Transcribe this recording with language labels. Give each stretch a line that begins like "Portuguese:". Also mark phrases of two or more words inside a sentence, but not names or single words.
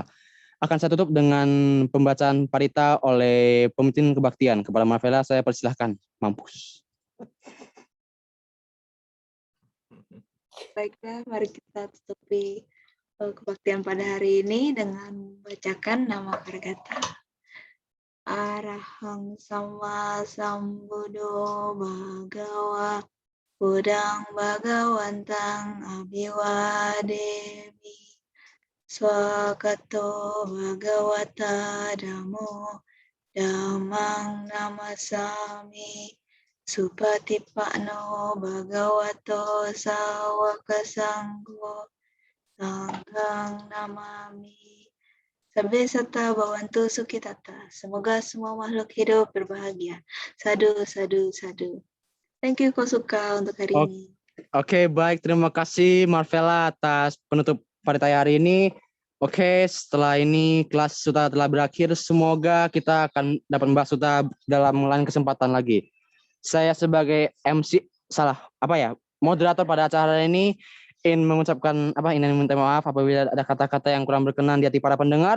Indonesian: Akan saya tutup dengan pembacaan parita oleh pemimpin kebaktian. Kepada Marvela saya persilahkan. Mampus. Baiklah, mari kita tutupi kebaktian pada hari ini dengan membacakan nama Karagata.
Pali: Arahang Sama Sambuddho Bhagawa Buddhang Bhagawantang Abhiwademi Swakato Bhagavata Dhammo Dhammang Namasami Supatipano Bhagavato Sawaka Sangho Sanghang Namami. Sabbe satta bhavantu sukhitata.
Indonesian: Semoga semua makhluk hidup berbahagia.
Pali: Sadu, sadu, sadu.
English: Thank you
Indonesian: Kosuka untuk hari ini. Oke, baik. Terima kasih Marvela atas penutup parita hari ini. Oke, setelah ini kelas sudah telah berakhir. Semoga kita akan dapat membahas sudah dalam lain kesempatan lagi. Saya sebagai MC moderator pada acara ini ingin mengucapkan ingin minta maaf apabila ada kata-kata yang kurang berkenan di hati para pendengar.